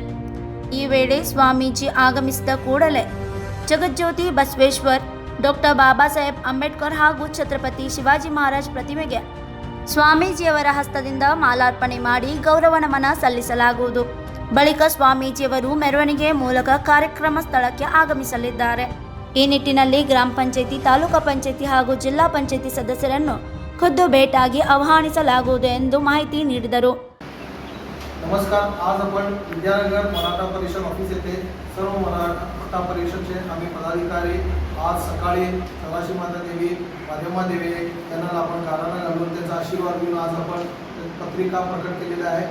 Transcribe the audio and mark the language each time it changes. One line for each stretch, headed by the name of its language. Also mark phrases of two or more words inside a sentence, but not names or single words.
Kannada: ಈ ವೇಳೆ ಸ್ವಾಮೀಜಿ ಆಗಮಿಸಿದ ಕೂಡಲೇ ಜಗಜ್ಯೋತಿ ಬಸವೇಶ್ವರ್, ಡಾಕ್ಟರ್ ಬಾಬಾ ಸಾಹೇಬ್ ಅಂಬೇಡ್ಕರ್ ಹಾಗೂ ಛತ್ರಪತಿ ಶಿವಾಜಿ ಮಹಾರಾಜ್ ಪ್ರತಿಮೆಗೆ ಸ್ವಾಮೀಜಿಯವರ ಹಸ್ತದಿಂದ ಮಾಲಾರ್ಪಣೆ ಮಾಡಿ ಗೌರವ ನಮನ ಸಲ್ಲಿಸಲಾಗುವುದು. ಬಳಿಕ ಸ್ವಾಮೀಜಿಯವರು ಮೆರವಣಿಗೆ ಮೂಲಕ ಕಾರ್ಯಕ್ರಮ ಸ್ಥಳಕ್ಕೆ ಆಗಮಿಸಲಿದ್ದಾರೆ. ಈ ನಿಟ್ಟಿನಲ್ಲಿ ಗ್ರಾಮ ಪಂಚಾಯಿತಿ, ತಾಲೂಕು ಪಂಚಾಯಿತಿ ಹಾಗೂ ಜಿಲ್ಲಾ ಪಂಚಾಯಿತಿ ಸದಸ್ಯರನ್ನು ಖುದ್ದು ಭೇಟಿಯಾಗಿ आवाहनिಸಲಾಗುವುದು ಎಂದು माहिती ನೀಡಿದರು.
Marathi: नमस्कार. आज आपण विद्यानगर मराठा परिषद ऑफिस येथे सर्व मराठा परिषदचे आम्ही पदाधिकारी आज सकाळी सदाशिव माता देवी, माध्यमा देवी यांना आपण गाराणा घालून त्यांचा आशीर्वाद घेऊन आज आपण पत्रिका प्रकट केलेल्या आहे.